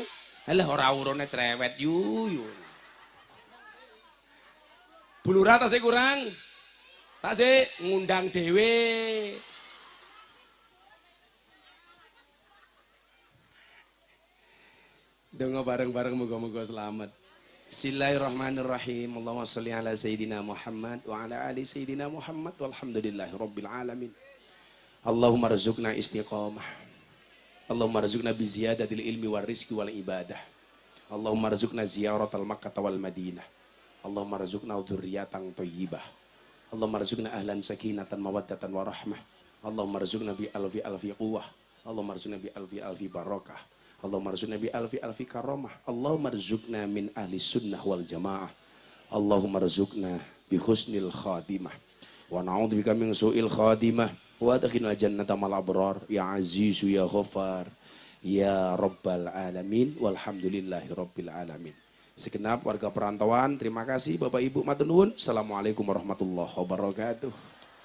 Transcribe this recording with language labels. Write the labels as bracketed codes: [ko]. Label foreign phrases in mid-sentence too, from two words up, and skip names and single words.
[jv] Halah ora urune cerewet yu. Bulura tasih kurang. Tasih ngundang dhewe. Donga bareng-bareng muga-muga selamat. [ar] بسم الله الرحمن الرحيم. اللهم صل على سيدنا محمد وعلى آل سيدنا محمد والحمد لله رب العالمين. اللهم ارزقنا استقامة. اللهم ارزقنا بزيادة العلم والرزق والعبادة. اللهم ارزقنا زيارة مكة والمدينة. اللهم ارزقنا ذرية طيبة. اللهم ارزقنا أهلا سكينة ومودة ورحمة. اللهم ارزقنا بألف ألف قوة. اللهم ارزقنا بألف ألف بركة. اللهم ارزقنا بألف ألف كرامة. اللهم ارزقنا من أهل السنة والجماعة. اللهم ارزقنا بحسن الخاتمة. ونعوذ بك من سوء الخاتمة. وأدخلنا الجنة مع الأبرار يا عزيز يا غفار يا رب العالمين والحمد لله رب العالمين. [id] Segenap warga perantauan, terima kasih Bapak Ibu [jv] matur nuwun. [ar] السلام عليكم ورحمة الله وبركاته.